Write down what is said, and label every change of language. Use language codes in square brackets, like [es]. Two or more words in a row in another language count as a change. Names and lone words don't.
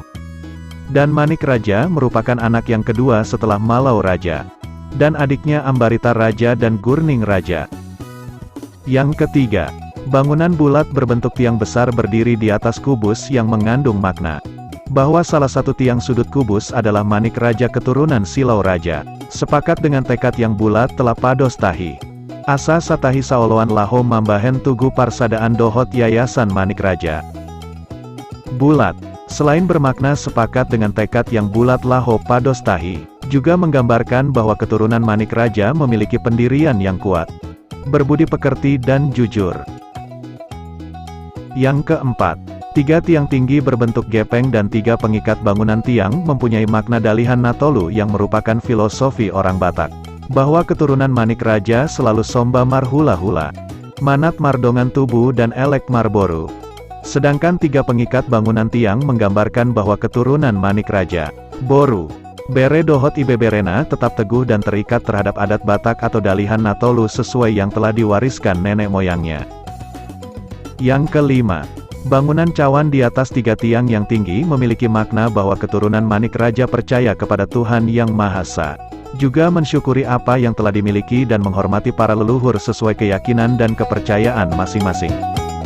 [id] Dan Manik Raja merupakan anak yang kedua setelah Malau Raja, dan adiknya Ambarita Raja dan Gurning Raja. Yang ketiga, bangunan bulat berbentuk tiang besar berdiri di atas kubus yang mengandung makna bahwa salah satu tiang sudut kubus adalah Manik Raja keturunan Silau Raja. Sepakat dengan tekad yang bulat telah [bbc] pados tahi asa satahi saoloan laho mambahen tugu parsadaan dohot yayasan Manik Raja. [id] Bulat, selain bermakna sepakat dengan tekad yang bulat [bbc] laho pados tahi, [id] juga menggambarkan bahwa keturunan Manik Raja memiliki pendirian yang kuat, berbudi pekerti dan jujur. Yang keempat, 3 tiang tinggi berbentuk gepeng dan 3 pengikat bangunan tiang mempunyai makna [bbc] dalihan natolu [id] yang merupakan filosofi orang Batak, bahwa keturunan Manik Raja selalu [bbc] somba marhula-hula, manat mardongan tubuh dan elek marboru. [id] Sedangkan 3 pengikat bangunan tiang menggambarkan bahwa keturunan Manik Raja, [bbc] Boru, Bere Dohot Ibeberena [id] tetap teguh dan terikat terhadap adat Batak atau [bbc] Dalihan Natolu [id] sesuai yang telah diwariskan nenek moyangnya. Yang kelima, bangunan cawan di atas 3 tiang yang tinggi memiliki makna bahwa keturunan Manik Raja percaya kepada Tuhan Yang Maha Esa, juga mensyukuri apa yang telah dimiliki dan menghormati para leluhur sesuai keyakinan dan kepercayaan masing-masing.